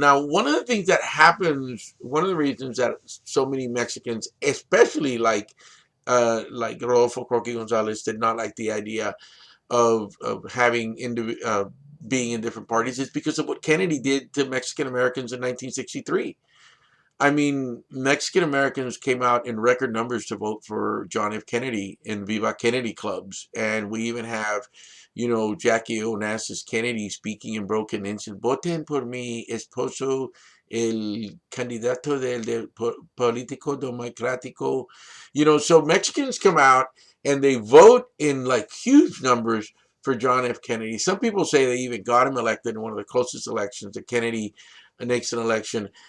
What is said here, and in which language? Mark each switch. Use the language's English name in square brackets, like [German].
[English] Now, one of the things that happens, one of the reasons that so many Mexicans, especially like Rodolfo Croqui Gonzalez, did not like the idea of having being in different parties is because of what Kennedy did to Mexican Americans in 1963. I mean, Mexican Americans came out in record numbers to vote for John F. Kennedy in Viva Kennedy clubs. And we even have, Jackie Onassis Kennedy speaking in broken English. [Spanish] Voten por mi esposo, el candidato político democrático. [English] So Mexicans come out and they vote in like huge numbers for John F. Kennedy. Some people say they even got him elected in one of the closest elections, the Kennedy-Nixon election.